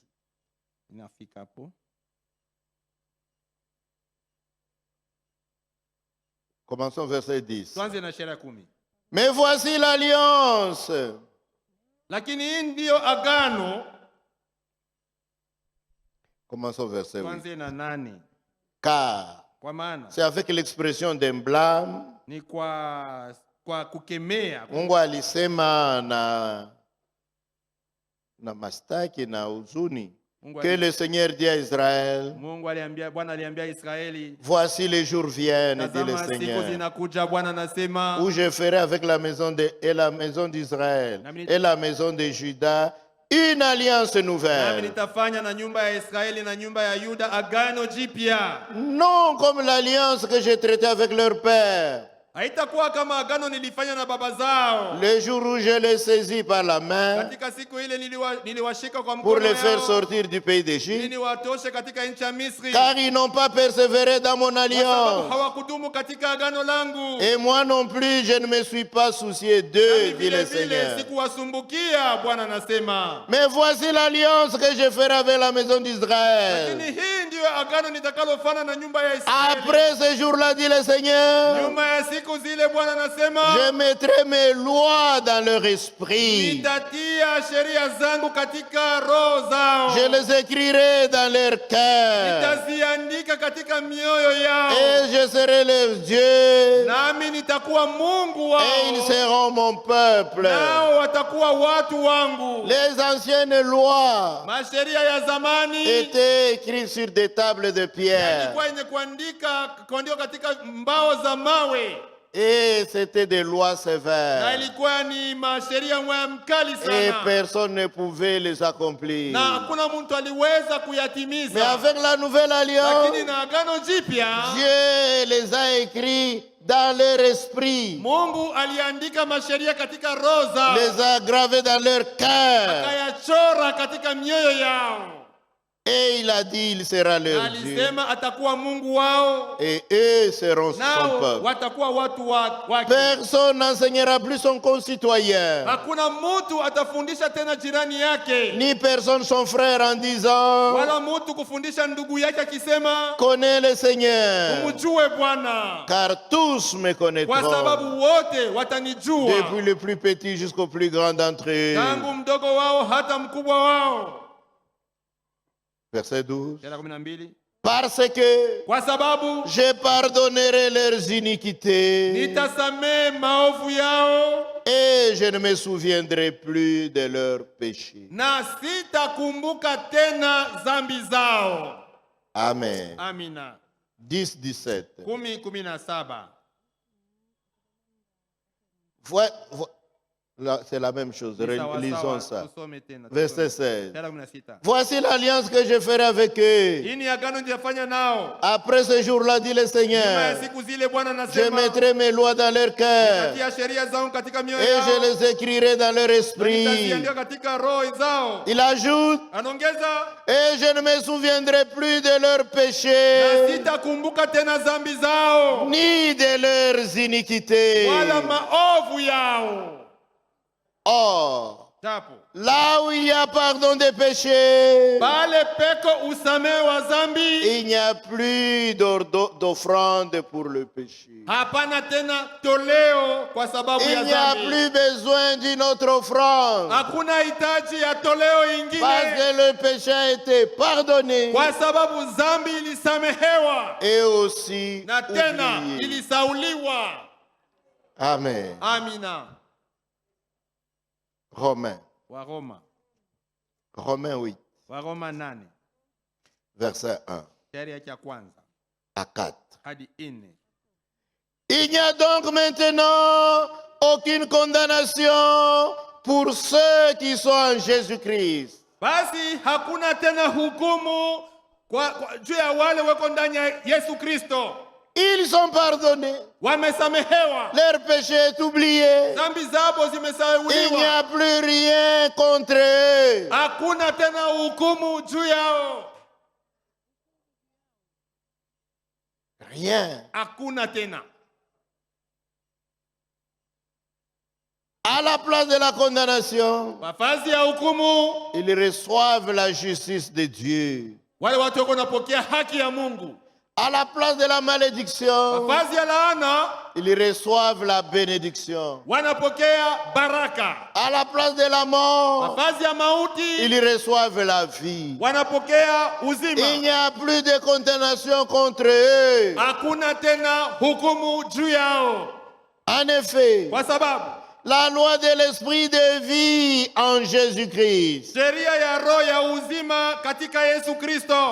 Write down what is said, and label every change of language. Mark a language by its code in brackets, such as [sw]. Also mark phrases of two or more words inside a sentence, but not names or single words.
[sw] Inafika hapo. [fr] Commençons verset 10. [sw] Tuanze na shairi ya 10. [fr] Mais voici l'alliance. [sw] Lakini hii ndiyo agano. [fr] Commençons verset 8. [sw] Tuanze na 8. [fr] Car [sw] Kwa maana [fr] c'est avec l'expression d'un blâme. [sw] ni kwa kukemea. Mungu alisema na mastaki na huzuni [fr] que le Seigneur dit à Israël, [sw] Mungu aliambia, Bwana aliambia Israeli, [fr] voici les jours viennent, dit le [sw] tazama siku [fr] Seigneur, [sw] zinakuja, Bwana anasema, [fr] où je ferai avec la maison d'Israël et la maison de Juda une alliance [sw] nami [fr] nouvelle. [sw] nitafanya na nyumba ya Israeli na nyumba ya Yuda agano jipya. [fr] Non comme l'alliance que j'ai traitée avec leur père, [sw] Haitakuwa kama agano nilifanya na baba zao. [fr] le jour où je les saisis par la main [sw] Katika siku ile niliwashika kwa [fr] pour [sw] mkono [fr] les faire [sw] yao, [fr] sortir du pays [sw] ili [fr] d'Égypte, [sw] niwatoshe katika nchi ya Misri, [fr] car ils n'ont pas persévéré dans mon [sw] kwa sababu [fr] alliance. [sw] hawakudumu katika agano langu. [fr] Et moi non plus, je ne me suis pas soucié d'eux, [sw] Nami [fr] dit [sw] vile [fr] le [sw] vile [fr] Seigneur. [sw] sikuwasumbukia, Bwana anasema. [fr] Mais voici l'alliance que je ferai avec la maison [sw] Lakini [fr] d'Israël. [sw] hii ndiyo agano nitakalofanya na nyumba ya Israeli. [fr] Après ce jour-là, dit le Seigneur, [sw] Nyuma ya siku zile, Bwana anasema, [fr] je mettrai mes lois dans leur esprit. [sw] nitatia sheria zangu katika roho zao, [fr] Je les écrirai dans leur cœur. [sw] nitaziandika katika mioyo yao, [fr] Et je serai leur Dieu. [sw] nami nitakuwa Mungu [fr] Et ils [sw] wao, [fr] seront mon peuple. [sw] nao watakuwa watu wangu. [fr] Les anciennes lois [sw] Masheria ya zamani [fr] étaient écrites sur des tables de pierre. [sw] ilikuwa yenye kuandikwa katika mbao za mawe, [fr] Et c'était des lois [sw] na [fr] sévères. [sw] ilikuwa ni masheria mkali [fr] Et [sw] sana, [fr] personne ne pouvait les accomplir. [sw] na hakuna mtu aliweza [fr] Mais [sw] kuyatimiza. [fr] avec la nouvelle alliance, [sw] Lakini na agano jipya, [fr] Dieu les a écrits dans leur esprit, [sw] Mungu aliandika masheria katika roho zao, [fr] les a gravés dans leur cœur. [sw] akayachora katika mioyo yao, [fr] Et il a dit, il sera [sw] na [fr] leur Dieu. [sw] alisema atakuwa Mungu wao, [fr] Et eux seront son [sw] nao [fr] peuple. [sw] watakuwa watu wake. [fr] Personne n'enseignera plus son concitoyen, [sw] Hakuna mtu atafundisha tena jirani yake, [fr] ni personne son frère en disant, [sw] wala mtu kufundisha ndugu yake akisema, [fr] connais le Seigneur, [sw] umjue Bwana, [fr] car tous me [sw] kwa [fr] connaîtront, [sw] sababu wote watanijua, [fr] depuis le plus petit jusqu'au plus grand d'entre eux. [sw] tangu mdogo wao hata mkubwa wao. [fr] Verset 12. [sw] Shairi 12. [fr] Parce que [sw] Kwa sababu [fr] je pardonnerai leurs iniquités [sw] nitasamehe maovu yao [fr] et je ne me souviendrai plus de leurs péchés. [sw] na sitakumbuka tena dhambi zao. [fr] Amen. [sw] Amina. 10-17. 10:17. [fr] Là, c'est la même chose. [sw] Ni sawa [fr] Lisons [sw] sawa, [fr] ça. [sw] tusome tena, [fr] Verset [sw] tusome. 16. Mstari wa 16. [fr] Voici l'alliance que je ferai avec eux. [sw] Hii ni agano nitafanya nao. [fr] Après ce jour-là, dit le [sw] Nyuma ya [fr] Seigneur, [sw] siku zile Bwana [fr] je [sw] anasema, [fr] mettrai mes lois dans leur cœur [sw] nitatia sheria zangu katika mioyo [fr] et je [sw] yao, [fr] les écrirai dans leur [sw] na [fr] esprit. [sw] nitaziandika katika roho zao. [fr] Il ajoute, [sw] Anaongeza, [fr] et je ne me souviendrai plus de leurs [sw] na [fr] péchés, [sw] sitakumbuka tena dhambi zao [fr] ni de leurs iniquités. [sw] wala maovu yao. [fr] Or, [sw] Japo [fr] là où il y a pardon des péchés, [sw] pale peko usamehe wa dhambi, [fr] il n'y a plus d'offrande pour le péché. [sw] hapana tena toleo kwa sababu ya [fr] Il n'y a [sw] dhambi. [fr] plus besoin d'une autre offrande. [sw] Hakuna hitaji ya toleo [fr] Parce [sw] ingine [fr] que le péché a été pardonné [sw] kwa sababu dhambi ilisamehewa [fr] et aussi [sw] na tena [fr] oublié. [sw] ilisauliwa. [fr] Amen. [sw] Amina. [fr] Romains. [sw] Waroma, [fr] Romains 8, [sw] Waroma 8 [fr] verset 1 [sw] shairi yake ya kwanza [fr] à 4. [sw] hadi 4. [fr] Il n'y a donc maintenant aucune condamnation pour ceux qui sont en Jésus-Christ. [sw] Basi hakuna tena hukumu juu ya wale wako ndani ya Yesu Kristo. [fr] Ils sont pardonnés. [sw] Wamesamehewa. [fr] Leur péché est oublié. [sw] Dhambi zao [fr] Il n'y [sw] zimesahauliwa. [fr] a plus rien contre eux. [sw] Hakuna tena hukumu juu yao. [fr] Rien. [sw] Hakuna tena. [fr] À la place de la condamnation, [sw] Nafasi ya hukumu, [fr] ils reçoivent la justice de Dieu. [sw] wale watu wako wanapokea haki ya Mungu. [fr] À la place de la malédiction, [sw] Nafasi ya laana, [fr] ils reçoivent la bénédiction. [sw] wanapokea baraka. [fr] À la place de la mort, [sw] Nafasi ya mauti, [fr] ils reçoivent la vie. [sw] wanapokea [fr] Il [sw] uzima. [fr] n'y a plus de condamnation contre eux. [sw] Hakuna tena hukumu juu yao. [fr] En effet, [sw] Kwa sababu [fr] la loi de l'esprit de vie en Jésus-Christ, [sw] sheria ya roho ya uzima katika Yesu Kristo